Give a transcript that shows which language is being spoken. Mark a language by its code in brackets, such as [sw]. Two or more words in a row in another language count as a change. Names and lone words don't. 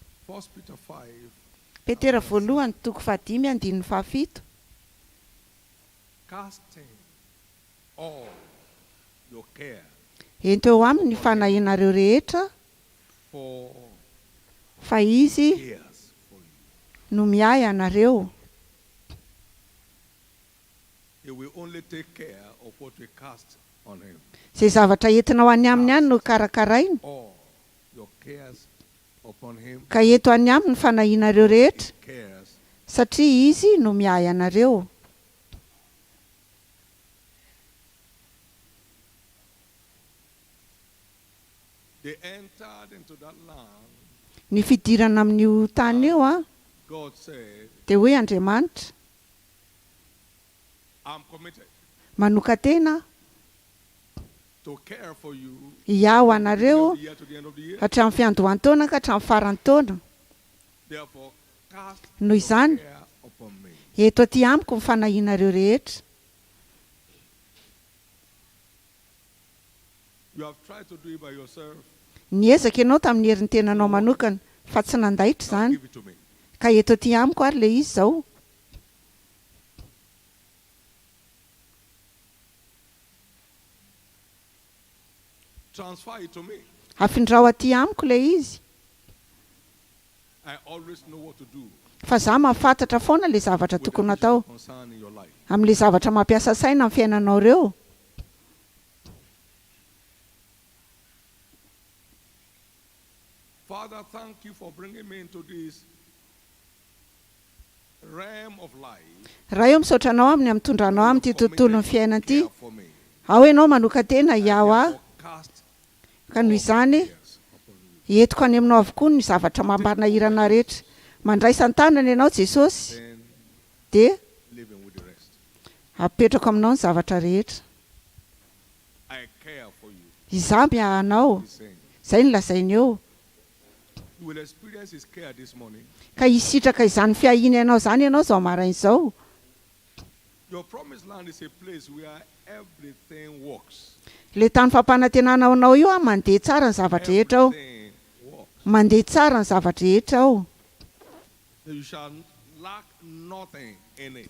[en] Peter 5, [mg] Petera voalohany toko 5:17. [en] casting all your care [mg] Ento eo aminy ny fanahinareo rehetra [en] for [mg] fa izy [en] cares for you. [mg] no miay anareo. [en] He will only take care of what we cast on him. [mg] Zay zavatra entinao any aminy ihany no karakaraina. [en] All your cares upon him. [mg] Ka eto any aminy ny fanahinareo rehetra [en] He cares. [mg] satria izy no miay anareo. [en] They entered into that land. [mg] Ny fidirana amin'io tany io [en] God said, [mg] dia hoe Andriamanitra [en] I'm committed [mg] manoka tena [en] to care for you [mg] hiaho anareo [en] from the year to the end of the year. [mg] hatramin'ny fiandohan-taona ka hatramin'ny faran'ny taona. [en] Therefore, cast [mg] Noho [en] your [mg] izany [en] care upon me. [mg] eto aty amiko ny fanahinareo rehetra. [en] You have tried to do it by yourself. [mg] Niezaka ianao tamin'ny herin'ny tenanao manokana fa tsy nandaitra [en] Now [mg] izany. [en] give it to me. [mg] Ka eto aty amiko ary ilay izy izao. [en] Transfer it to me. [mg] Afindrao aty amiko ilay izy. [en] I always know what to do [mg] Fa za mahafantatra foana ilay zavatra [en] with the [mg] tokony [en] issues [mg] atao [en] concerning your life. [mg] amin'ilay zavatra mampiasa saina amin'ny fiainanao ireo. [en] Father, thank you for bringing me into this realm of life. [mg] Raha eo misaotra anao aminy amitondranao amin'ity tontolon'ny fiainana ity. [en] Care for me. [mg] Ao ianao manoka tena hiaho aho. [en] Therefore, cast [mg] Ka noho izany [en] cares upon you. [mg] entiko any aminao avokoa ny zavatra mampanahirana rehetra. Mandray isan-tanana ianao Jesosy [en] Then [mg] dia [en] living with the rest. [mg] apetrako aminao ny zavatra rehetra. [en] I care for you. [mg] Izaho miaha anao. [en] He's saying. [mg] Izay no lazainy eo. [en] You will experience his care this morning. [mg] Ka hisitraka izany fiahiny ianao izany ianao izao marain'izao. [en] Your promised land is a place where everything works. [mg] Ilay tany fampanantenanao io mandeha tsara ny zavatra rehetra ao. [en] Everything works. [mg] Mandeha tsara ny zavatra rehetra ao. [en] You shall lack nothing in it.